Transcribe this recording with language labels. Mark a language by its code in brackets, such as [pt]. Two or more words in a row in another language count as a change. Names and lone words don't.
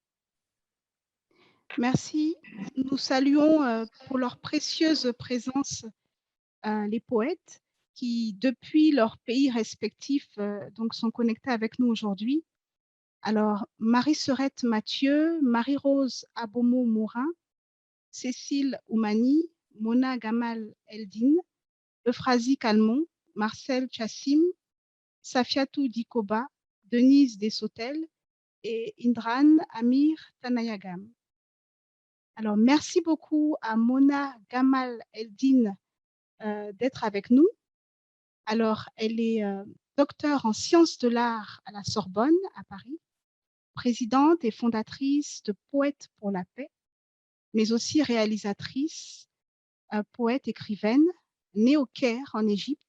[fr] Merci. Nous saluons pour leur précieuse présence les poètes qui, depuis leurs pays respectifs, donc sont connectés avec nous aujourd'hui. Alors, Marie-Serette Mathieu, Marie-Rose Abomo-Mourin, Cécile Oumani, Mona Gamal Eldine, Euphrasie Calmon, Marcel Chassim, Safiatou Dikoba, Denise Desautel et Indran Amir Tanayagam. Alors, merci beaucoup à Mona Gamal Eldine d'être avec nous. Alors, elle est docteure en sciences de l'art à la Sorbonne, à Paris, présidente et fondatrice de Poètes pour la paix, mais aussi réalisatrice, poète, écrivaine, née au Caire, en Égypte.